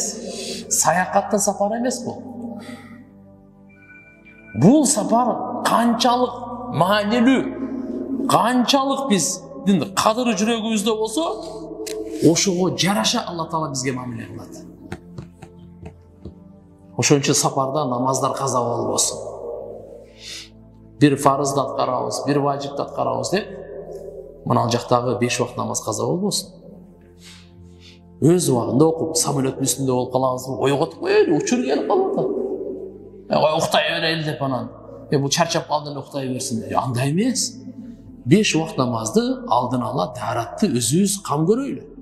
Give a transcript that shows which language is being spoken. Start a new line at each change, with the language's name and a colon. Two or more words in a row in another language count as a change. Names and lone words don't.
Kyrgyz: Саякаттын сапары эмес бул. Бул сапар канчалык маанилүү, канчалык биздин кадыры жүрөгүбүздө болсо, ошого жараша Алла Таала бизге мамиле кылат. Ошон үчүн сапарда намаздар каза болбосун. Бир фарзды аткарабыз, бир важипти аткарабыз деп, мына жактагы 5 убакыт намаз каза болбосун. Өз убагында окуп, самолеттин үстүндө болуп калабызбы, ойготуп коелу, учур келип калат. Уктай берели деп анан. Бул чарчап калды эле уктай берсин. Андай эмес. 5 убакыт намазды алдын ала тааратты өзүбүз кам көрөйлү.